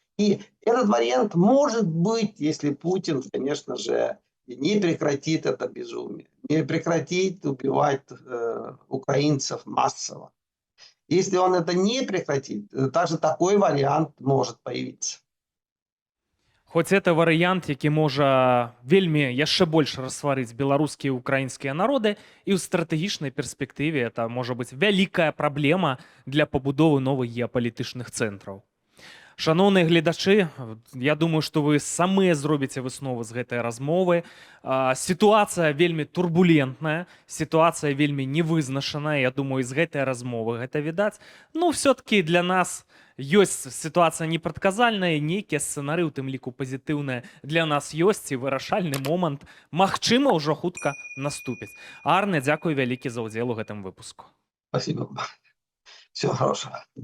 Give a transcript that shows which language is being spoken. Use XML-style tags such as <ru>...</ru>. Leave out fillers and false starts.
<ru>И этот вариант может быть, если Путин, конечно же, не прекратит это безумие, не прекратит убивать украинцев массово. Если он это не прекратит, даже такой вариант может появиться.</ru> <be>Хоць это варыянт, які можа вельмі яшчэ больш рассварыць беларускія і украінскія народы, і ў стратэгічнай перспектыве это можа быць вялікая праблема для пабудовы новых геапалітычных цэнтраў. Шаноўныя гледачы, я думаю, што вы самыя зробіце высновы з гэтай размовы. Сітуацыя вельмі турбулентная, сітуацыя вельмі невызначаная. Я думаю, з гэтай размовы гэта відаць. Ну, все-таки для нас ёсць сітуацыя непрадказальная, нейкія сцэнары, у тым ліку пазітыўныя, для нас ёсць і вырашальны момант, магчыма, ўжо хутка наступіць. Арне, дзякуй вялікі за ўдзел у гэтым выпуску.</be> <ru>Спасибо. Всего хорошего.</ru>